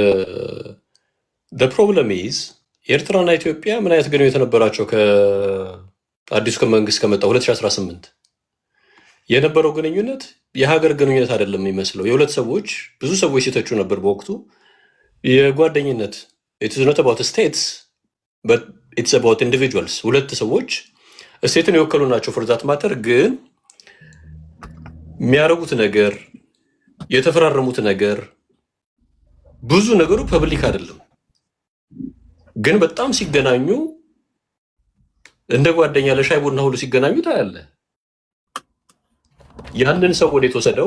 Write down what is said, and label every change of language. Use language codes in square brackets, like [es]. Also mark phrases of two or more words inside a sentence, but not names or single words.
[en] problem is [am] ኤርትራና ኢትዮጵያ ምን አይነት ግንኙነት ነበራቸው አዲሱ መንግስት ከመጣ 2018 የነበረው ግንኙነት የሀገር ግንኙነት አይደለም የሚመስለው። የሁለት ሰዎች ብዙ ሰዎች ሲተቹ ነበር በወቅቱ የጓደኝነት [en] it is not about states but it's about individuals። [am] ሁለት ሰዎች ስቴትን የወከሉ ናቸው [en] for that matter። [am] ግን የሚያረጉት ነገር የተፈራረሙት ነገር ብዙ ነገሩ ፐብሊክ አይደለም። ግን በጣም ሲገናኙ እንደ ጓደኛ ለሻይ ቡና ሁሉ ሲገናኙ ታያለ። ያንን ሰው ወዴት ወሰደው?